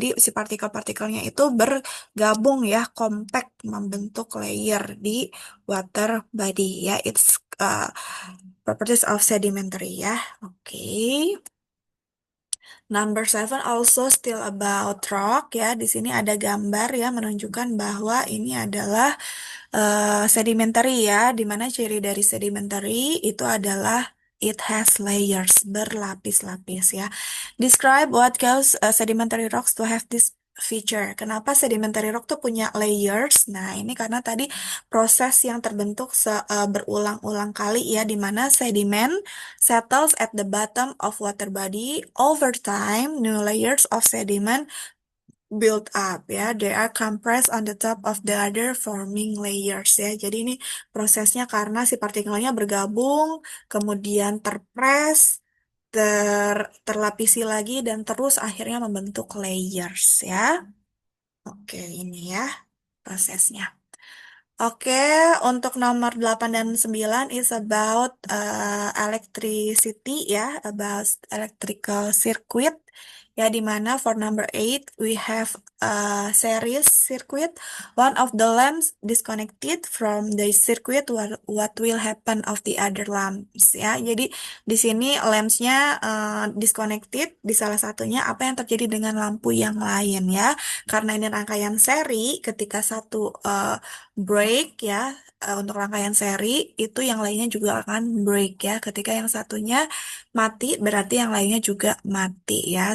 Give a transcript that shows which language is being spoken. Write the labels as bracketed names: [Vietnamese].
[Indonesian] Jadi si partikel-partikelnya itu bergabung ya, compact membentuk layer di water body ya. [English] It's properties of sedimentary ya. Oke. Number 7 also still about rock ya. [Indonesian] Di sini ada gambar ya menunjukkan bahwa ini adalah sedimentary ya, di mana ciri dari sedimentary itu adalah [English] it has layers, [Indonesian] berlapis-lapis ya. [English] Describe what cause sedimentary rocks to have this feature. [Indonesian] Kenapa sedimentary rock tuh punya layers? Nah, ini karena tadi proses yang terbentuk berulang-ulang kali ya, di mana sedimen [English] settles at the bottom of water body. Over time, new layers of sediment build up ya. They are compressed on the top of the other forming layers ya. [Indonesian] Jadi ini prosesnya karena si partikelnya bergabung, kemudian terpres, terlapisi lagi dan terus akhirnya membentuk layers ya. Oke, ini ya prosesnya. Oke, untuk nomor 8 dan 9 [English] is about electricity [Indonesian] ya, [English] about electrical circuit. [Indonesian] Ya, di mana [English] for number 8 we have a series circuit. One of the lamps disconnected from the circuit, what will happen of the other lamps ya. [Indonesian] Jadi di sini lampsnya disconnected di salah satunya, apa yang terjadi dengan lampu yang lain ya. Karena ini rangkaian seri, ketika satu break ya, untuk rangkaian seri itu yang lainnya juga akan break ya. Ketika yang satunya mati berarti yang lainnya juga mati ya.